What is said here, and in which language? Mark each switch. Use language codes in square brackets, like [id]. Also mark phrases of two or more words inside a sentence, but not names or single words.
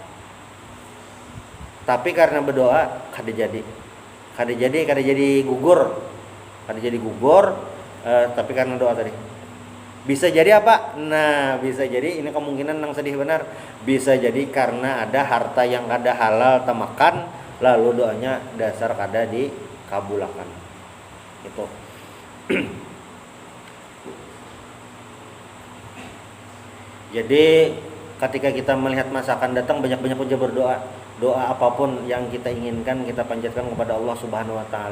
[bjn] Tapi karena berdoa kada jadi gugur. [id] Tapi karena doa tadi. Bisa jadi apa? [bjn] Nah, bisa jadi ini kemungkinan yang sedih benar. Bisa jadi karena ada harta yang kada halal temakan, lalu doanya dasar kada dikabulakan. [id] Itu. Jadi ketika kita melihat masakan datang, banyak-banyak aja berdoa. Doa apapun yang kita inginkan kita panjatkan kepada Allah [ar] سبحانه وتعالى.